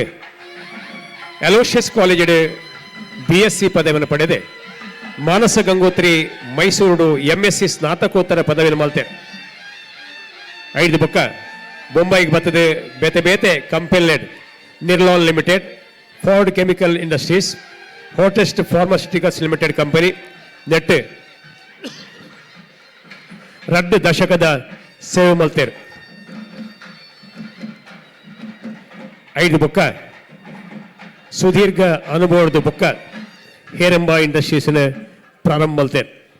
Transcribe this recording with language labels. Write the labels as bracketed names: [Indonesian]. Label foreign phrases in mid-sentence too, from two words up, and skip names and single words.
[Kannada] ಅಲೋಷಿಯಸ್ ಕಾಲೇಜ್ BSc ಪದವಿಯನ್ನು ಪಡೆದೆ. [Tulu] ಮಾನಸ ಗಂಗೋತ್ರಿ ಮೈಸೂರು MSc ಸ್ನಾತಕೋತ್ತರ ಪದವಿಯನ್ನು ಮಾಲ್ತೆ. 5 ಬುಕ್ಕ ಬೊಂಬೈಗೆ ಬರ್ತದೆ. ಬೇತೆ ಬೇತೆ ಕಂಪೆಲ್ಲೆಡ್ ನಿರ್ಲಾನ್ ಲಿಮಿಟೆಡ್, ಫೋರ್ಡ್ ಕೆಮಿಕಲ್ ಇಂಡಸ್ಟ್ರೀಸ್, ಹೋಟೆಸ್ಟ್ ಫಾರ್ಮಾಸ್ಯೂಟಿಕಲ್ಸ್ ಲಿಮಿಟೆಡ್ ಕಂಪನಿ ನೆಟ್ ರಡ್ಡು ದಶಕದ ಸೇವೆ ಮಲ್ತೇರು. 5 ಬುಕ್ಕ ಸುದೀರ್ಘ ಅನುಭವದ ಬುಕ್ಕ ಹೇರಂಬ ಇಂಡಸ್ಟ್ರೀಸ್ನ ಪ್ರಾರಂಭ ಮಲ್ತೇರು.